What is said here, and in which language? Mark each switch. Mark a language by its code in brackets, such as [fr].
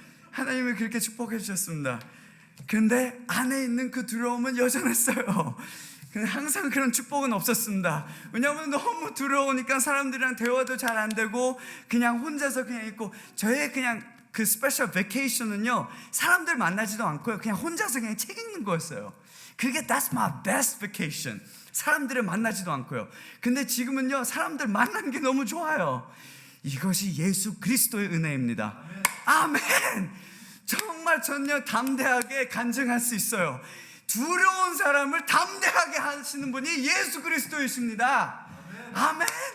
[ko] 하나님이 그렇게 축복해 주셨습니다. 그런데 안에 있는 그 두려움은 여전했어요. 항상 그런 축복은 없었습니다. 왜냐하면 너무 두려우니까 사람들이랑 대화도 잘 안 되고 그냥 혼자서 그냥 있고, 저의 그냥 그 스페셜 베케이션은요 사람들 만나지도 않고요 그냥 혼자서 그냥 책 읽는 거였어요. [en] 그게 that's my best vacation. [ko] 사람들을 만나지도 않고요. 근데 지금은요 사람들 만나는 게 너무 좋아요. 이것이 예수 그리스도의 은혜입니다. 아멘. 정말 전혀 담대하게 간증할 수 있어요. 두려운 사람을 담대하게 하시는 분이 예수 그리스도이십니다. 아멘.